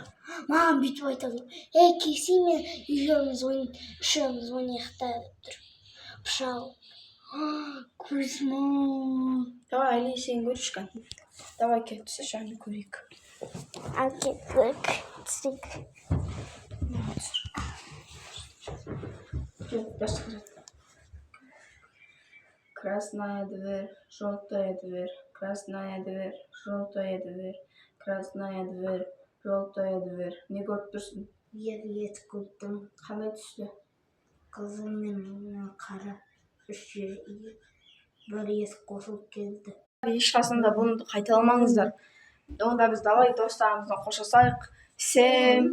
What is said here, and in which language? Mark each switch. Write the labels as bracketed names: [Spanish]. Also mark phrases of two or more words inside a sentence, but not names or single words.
[Kazakh] Маған бүйтіп айтады. Келсей мен үшеуміз ойнайық та деп тұр. Пышақ алып. Көзім. Давай, Али, сен көрішкен. Давай, кел түсірші, аны көрейік. Әкеттік. Түсірейік. [Russian] Красная дверь, желтая дверь. Красная дверь, желтая дверь. Красная дверь, желтая дверь. [Kazakh] Не көріп тұрсың? Ет көрдім. Қандай түсті? Қызыл мен қара үш бір ет қосылып келді. Ешқашанда бұны қайталамаңыздар. Онда біз давай достарымыздан қоштасайық.